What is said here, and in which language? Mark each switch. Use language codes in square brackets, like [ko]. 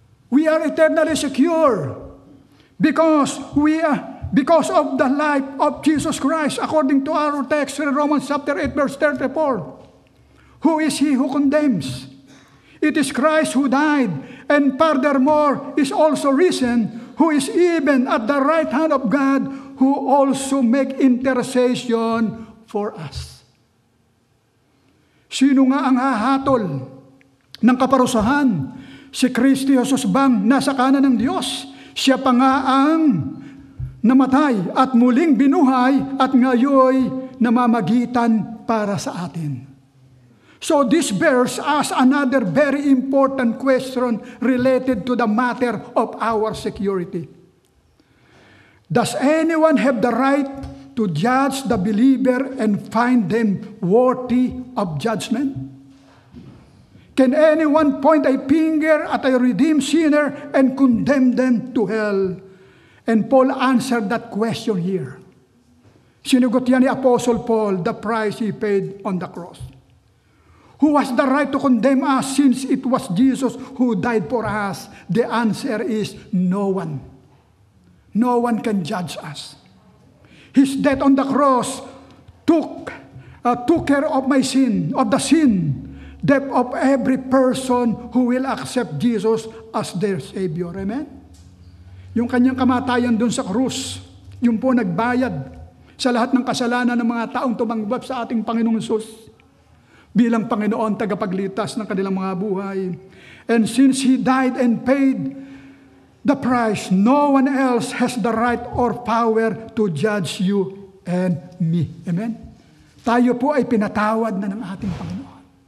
[en] We are eternally secure because of the life of Jesus Christ, according to our text in Romans chapter 8, verse 34. Who is he who condemns? It is Christ who died, and furthermore is also risen, who is even at the right hand of God, who also make intercession for us. [tl] Sino nga ang hahatol ng kaparusahan? Si Kristo Jesus bang nasa kanan ng Diyos? Siya pa nga ang namatay at muling binuhay at ngayoy namamagitan para sa atin. [en] So this bears us another very important question related to the matter of our security. Does anyone have the right to judge the believer and find them worthy of judgment? Can anyone point a finger at a redeemed sinner and condemn them to hell? And Paul answered that question here. [tl] Sinugot yan ni Apostle Paul, [en] the price he paid on the cross. Who has the right to condemn us since it was Jesus who died for us? The answer is no one. No one can judge us. His death on the cross took care of my sin, of the sin, death of every person who will accept Jesus as their Savior. Amen? [tl] Yung kanyang kamatayan dun sa krus, yung po nagbayad sa lahat ng kasalanan ng mga taong tumanggap sa ating Panginoong Hesus bilang Panginoon tagapagligtas ng kanilang mga buhay. [en] And since He died and paid the price, no one else has the right or power to judge you and me. Amen? [tl] Tayo po ay pinatawad na ng ating Panginoon.